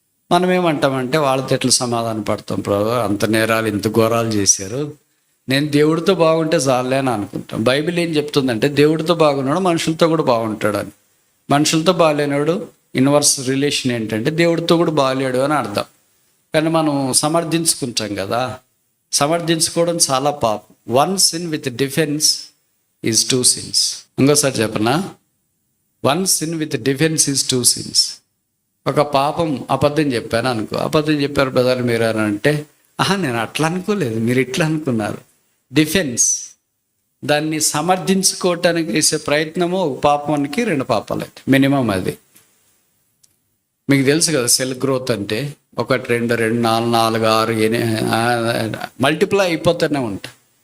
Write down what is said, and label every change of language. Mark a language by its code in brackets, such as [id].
[te] మనం ఏమంటామంటే వాళ్ళతో ఎట్లా సమాధానం పడతాం, ప్రభు అంత నేరాలు ఇంత ఘోరాలు చేశారు, నేను దేవుడితో బాగుంటే చాలే అని అనుకుంటాం. బైబిల్ ఏం చెప్తుందంటే దేవుడితో బాగున్నాడు మనుషులతో కూడా బాగుంటాడు అని. మనుషులతో బాగాలేనాడు ఇన్వర్స్ రిలేషన్ ఏంటంటే దేవుడితో కూడా బాగాలేడు అని అర్థం. కానీ మనం సమర్థించుకుంటాం కదా, సమర్థించుకోవడం చాలా పాపం. [en] 1 sin with defense is 2 sins. [te] ఇంకోసారి చెప్పనా, [en] 1 sin with defense is 2 sins. [te] ఒక పాపం అబద్ధం చెప్పాను అనుకో, అబద్ధం చెప్పారు బ్రదర్ మీరు అని అంటే, నేను అట్లా అనుకోలేదు, మీరు ఇట్లా అనుకున్నారు. డిఫెన్స్, దాన్ని సమర్థించుకోవటానికి చేసే ప్రయత్నము ఒక పాపానికి 2 పాపాలు మినిమం. అది మీకు తెలుసు కదా, సెల్ గ్రోత్ అంటే 1 2 2 4 4 6 8 మల్టిప్లై అయిపోతూనే ఉంటాయి.